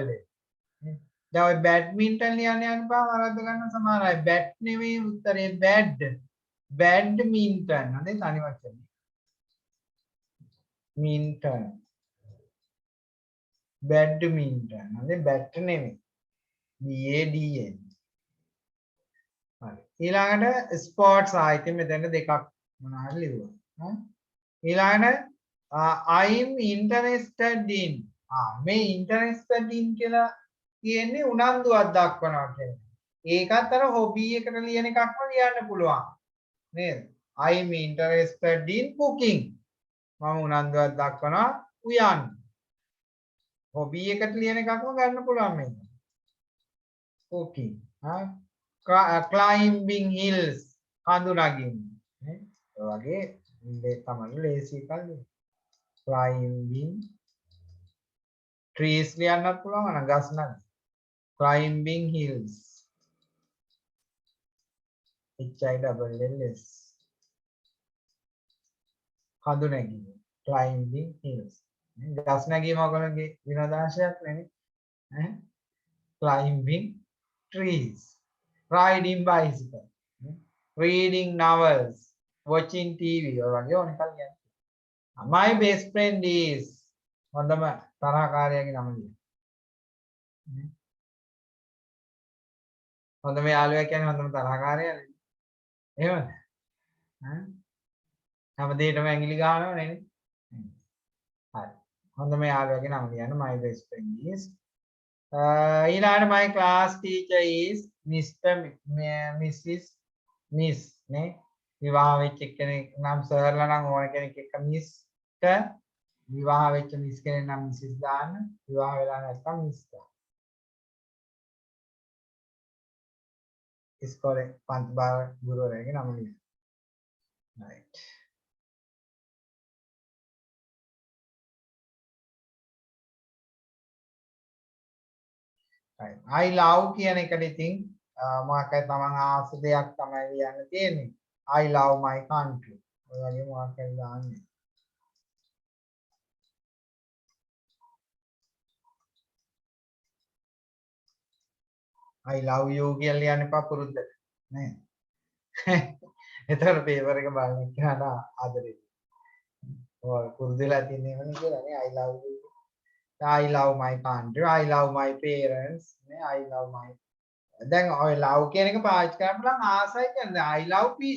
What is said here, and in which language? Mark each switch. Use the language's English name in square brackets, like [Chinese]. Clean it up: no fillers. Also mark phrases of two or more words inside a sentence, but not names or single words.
[Sinhala] දැන් ඔය බැඩ්මින්ටන් ලියන්න යන්න බා වරද්ද ගන්න සමහර අය බැට් නෙවෙයි උත්තරේ බැඩ්මින්ටන් නේද තනි වචනේ මින්ටන් බැඩ්මින්ටන් නේද බැට් නෙවෙයි BADN. හරි ඊළඟට ස්පෝර්ට්ස් ආයිතෙ මෙතන දෙකක් මොනවා හරි ලියුවා. ඊළඟට [English] I'm interested in [Sinhala] මේ [English] interested in [Sinhala] කියලා කියන්නේ උනන්දුවක් දක්වනවා කියන්නේ. ඒකත් අර හොබි එකට ලියන එකක්ම ලියන්න පුළුවන්. නේද? [English] I'm interested in cooking. [Sinhala] මම උනන්දුවක් දක්වනවා උයන්. හොබි එකට ලියන එකක්ම ගන්න පුළුවන් මේක. [English] cooking. climbing hills. [Sinhala] කඳු නගින්න. නේ? ඔය වගේ තමයි ලේසි එකක්. [English] climbing trees [Sinhala] ලියන්නත් පුළුවන් නම් ගස් නම් [English] climbing hills HILLS [Sinhala] කඳු නැගීම [English] climbing hills [Sinhala] ගස් නැගීම ඔයගොල්ලෝගේ විනෝදාංශයක් නෙනේ ඈ [English] climbing trees riding bicycle reading novels watching TV [Sinhala] ඔය වගේ ඕන එකක් කියන්න. [English] My best friend is [Sinhala] හොඳම තරහකාරයාගේ නම ලියන්න. හොඳම යාළුවා කියන්නේ හොඳම තරහකාරයානේ. එහෙමද? ඈ හැම දෙයකම ඇඟිලි ගහනව නේ. හරි. හොඳම යාළුවාගේ නම ලියන්න. [English] My best friend is ඊළඟට my class teacher is Mr. Mrs. Miss නේ. [Sinhala] විවාහ වෙච්ච කෙනෙක් නම් සර්ලා නම් ඕන කෙනෙක් එක්ක මිස්ටර් විවාහ වෙච්ච මිස් කෙනෙක් නම් මිසිස් දාන්න විවාහ වෙලා නැත්නම් මිස් දාන්න. ඉස්කෝලේ පන්ති බාර ගුරුවරයාගේ නම ලියන්න. [English] right. right. I love [Sinhala] කියන එකට ඉතින් මොකක්ද තමන් ආස දෙයක් තමයි ලියන්න තියෙන්නේ. [English] I love my country. [Sinhala] ඔය වගේ මොකක්ද දාන්නේ. [English] I love you [Sinhala] කියලා ලියන්න එපා පුරුද්දට නේ. එතකොට පේපර් එක බලන්න කියනවා ආදරේ. ඔය පුරුදුලා තියෙන්නේ මොන කියලා නේ [English] I love you. I love my country. I love my parents. [Sinhala] නේ [English] I love my [Sinhala] දැන් ඔය love කියන එක පාවිච්චි කරන්න පුළුවන් ආසයි කියන්නේ [English] I love fish.